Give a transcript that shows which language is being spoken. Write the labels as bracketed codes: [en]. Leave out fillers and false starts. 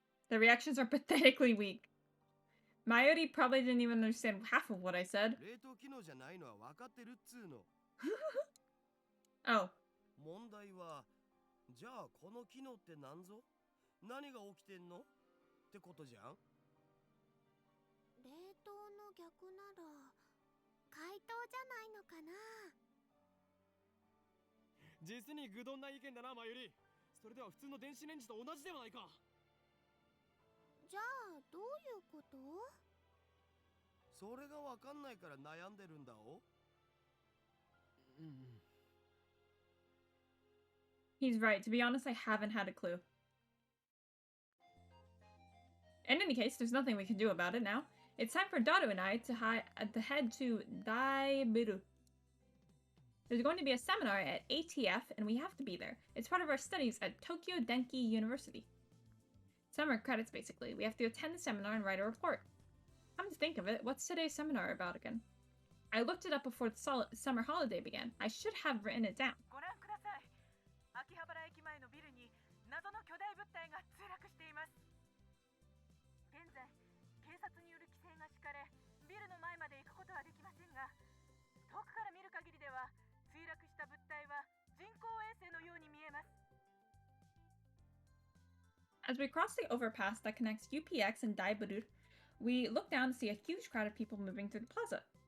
[en] The reactions are pathetically weak. Mayuri probably didn't even understand half of what I said. [ja] 冷凍機能じゃないのは分かってるっつうの。 Oh. 問題は、じゃあこの機能って何ぞ？何が起きてんの？ってことじゃん。冷凍の逆なら解凍じゃないのかな。実に愚鈍な意見だなマユリ。それでは普通の電子レンジと同じではないか。じゃあどういうこと？それが分かんないから悩んでるんだお。 [en] He's right. To be honest, I haven't had a clue. In any case, there's nothing we can do about it now. It's time for Daru and I to head to Daibiru. There's going to be a seminar at ATF, and we have to be there. It's part of our studies at Tokyo Denki University. Summer credits, basically. We have to attend the seminar and write a report. Come to think of it, what's today's seminar about again? I looked it up before the summer holiday began. I should have written it down. [ja] ご覧ください。秋葉原駅前のビルに謎の巨大物体が墜落しています。現在、警察による規制が敷かれ、ビルの前まで行くことはできませんが、遠くから見る限りでは、墜落した物体は人工衛星のように見えます。 [en] As we cross the overpass that connects UPX and Daibiru, we look down to see a huge crowd of people moving through the plaza.